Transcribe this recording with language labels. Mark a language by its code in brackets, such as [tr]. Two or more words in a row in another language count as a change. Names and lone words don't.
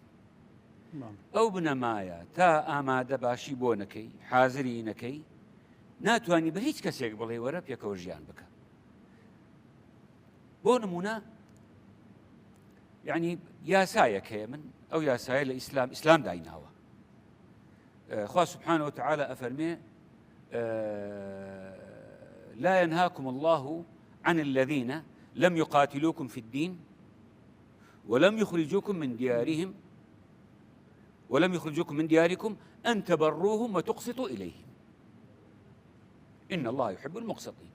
[ckb] ئەو بنەمایە تا ئامادە باشی بۆ نەکەی حازری نەکەی ناتوانانی بە هیچ کەسێک بڵێ وەرە پێکەوە ژیان بکە. بۆ نمونە یعنی یاسایەک هەیە، من ئەو یاسایە لە ئیسلام دایناوە. [ar] خوا سبحانه وتعالى أفرمي لا ينهاكم الله عن الذين لم يقاتلوكم في الدين ولم يخرجوكم من دياركم أن تبروهم وتقسطوا إليهم إن الله يحب المقسطين.